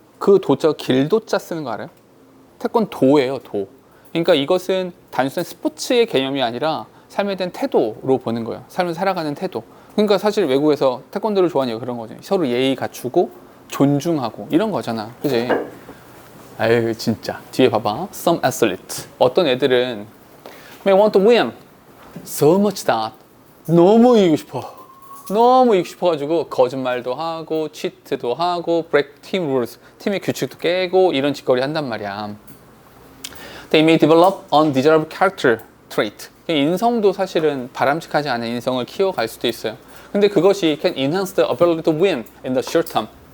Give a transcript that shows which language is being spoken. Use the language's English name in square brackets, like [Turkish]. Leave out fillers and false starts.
[Korean] 그 도자가 길도자 쓰는 거 알아요? 태권도예요. 도. 그러니까 이것은 단순한 스포츠의 개념이 아니라 삶에 대한 태도로 보는 거예요. 삶을 살아가는 태도. 그러니까 사실 외국에서 태권도를 좋아하는 이유가 그런 거죠. 서로 예의 갖추고 존중하고 이런 거잖아. 그지? 아유 진짜. 뒤에 봐봐. [English] Some athlete. [Korean] 어떤 애들은 [English] may want to win so much that [Korean] 너무 이기고 싶어. 너무 이기고 싶어가지고 거짓말도 하고 치트도 하고 [English] break team rules. [Korean] 팀의 규칙도 깨고 이런 짓거리 한단 말이야. [English] They may develop undesirable character trait. [Korean] 인성도 사실은 바람직하지 않은 인성을 키워갈 수도 있어요. 근데 그것이 [English] can enhance the ability to win in the short term.